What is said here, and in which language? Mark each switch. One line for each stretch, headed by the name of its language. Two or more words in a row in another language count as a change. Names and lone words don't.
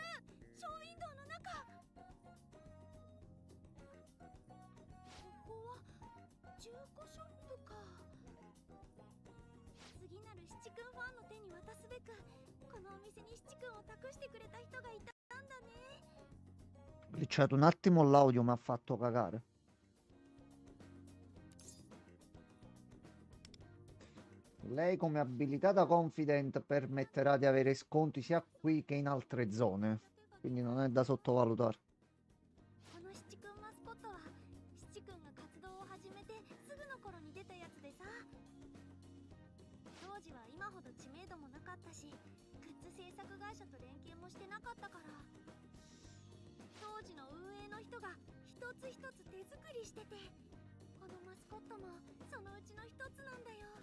Japanese: ショーウィンドウの中。ここは中古ショップか。次なる七君ファンの手に渡すべくこのお店に七君を託してくれた人がいたんだね。
Italian: Glitchato un attimo l'audio, mi ha fatto cagare. Lei come abilità da confident permetterà di avere sconti sia qui che in altre zone, quindi non è da sottovalutare.
Japanese: この七君マスコットは七君が活動を始めてすぐの頃に出たやつでさ、当時は今ほど知名度もなかったし、グッズ制作会社と連携もしてなかったから、当時の運営の人が一つ一つ手作りしてて、このマスコットもそのうちの一つなんだよ。